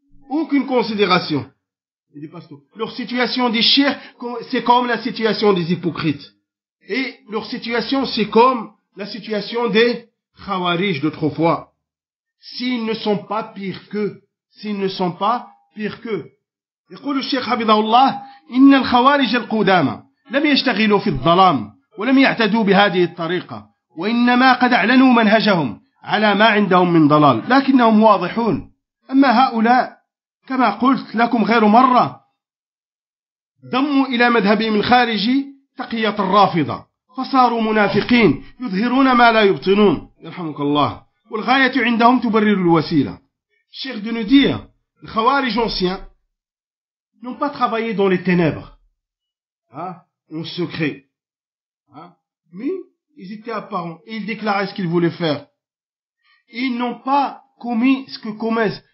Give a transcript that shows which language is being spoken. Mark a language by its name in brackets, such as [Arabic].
[French] Aucune considération. Leur situation des chirs, c'est comme la situation des hypocrites. Et leur situation, c'est comme la situation des khawarij d'autrefois. S'ils ne sont pas pires qu'eux, s'ils ne sont pas pires qu'eux. [Arabic] يقول الشيخ حفظه الله إن الخوارج القدامى لم يشتغلوا في الظلام ولم يعتدوا بهذه الطريقة وإنما قد أعلنوا منهجهم على ما عندهم من ضلال لكنهم واضحون. أما هؤلاء كما قلت لكم غير مرة ضموا إلى مذهبهم الخارجي تقية الرافضة فصاروا منافقين يظهرون ما لا يبطنون يرحمك الله والغاية عندهم تبرر الوسيلة. الشيخ دنودية الخوارج أنسيان [French] n'ont pas travaillé dans les ténèbres, en secret. Mais ils étaient apparents et ils déclaraient ce qu'ils voulaient faire. Ils n'ont pas commis ce que commettent.